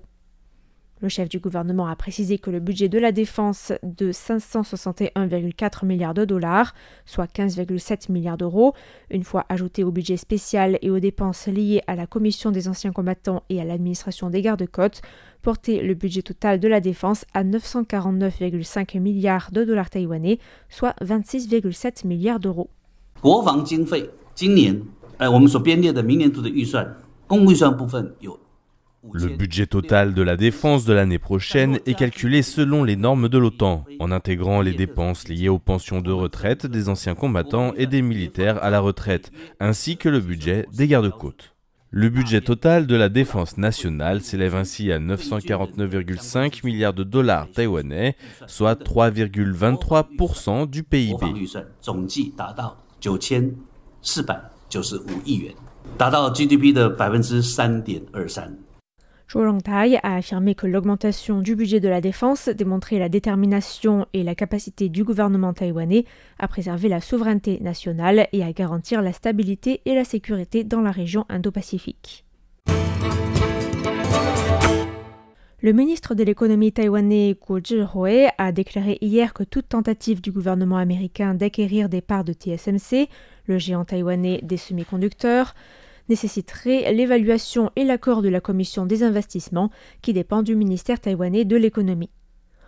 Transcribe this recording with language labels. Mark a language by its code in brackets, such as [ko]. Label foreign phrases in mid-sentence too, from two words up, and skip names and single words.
[fr] Le chef du gouvernement a précisé que le budget de la défense de 561,4 milliards de dollars, soit 15,7 milliards d'euros, une fois ajouté au budget spécial et aux dépenses liées à la commission des anciens combattants et à l'administration des gardes-côtes, portait le budget total de la défense à 949,5 milliards de dollars taïwanais, soit 26,7 milliards d'euros. [zh] 国防经费今年我们所编列的明年度的预算，公共预算部分有 [fr] Le budget total de la défense de l'année prochaine est calculé selon les normes de l'OTAN, en intégrant les dépenses liées aux pensions de retraite des anciens combattants et des militaires à la retraite, ainsi que le budget des gardes-côtes. Le budget total de la défense nationale s'élève ainsi à 949,5 milliards de dollars taïwanais, soit 3,23% du PIB. [zh] 9495 亿元，达到 GDP 的3.23%。 [fr] Zhou Rongtai a affirmé que l'augmentation du budget de la défense démontrait la détermination et la capacité du gouvernement taïwanais à préserver la souveraineté nationale et à garantir la stabilité et la sécurité dans la région Indo-Pacifique. Le ministre de l'économie taïwanais Guo Zhihui a déclaré hier que toute tentative du gouvernement américain d'acquérir des parts de TSMC, le géant taïwanais des semi-conducteurs, nécessiterait l'évaluation et l'accord de la Commission des investissements qui dépend du ministère taïwanais de l'économie.